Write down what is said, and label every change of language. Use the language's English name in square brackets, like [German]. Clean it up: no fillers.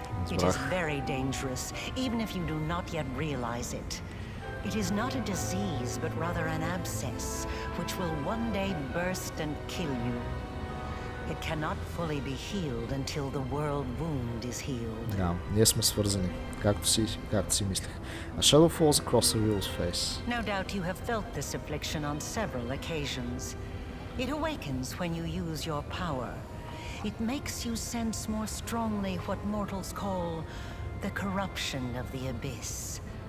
[English] It is very dangerous, even if you do not yet realize it. It is not a disease, but rather an abscess, which will one day burst and kill you. It cannot fully be healed until the world wound is healed. [Bulgarian] Да, ние сме свързани, както си мислех. [English] A shadow falls across Ariel's face. No doubt you have felt this affliction on several occasions. It awakens when you use your power. It makes you sense more strongly what mortals call the corruption of the abyss.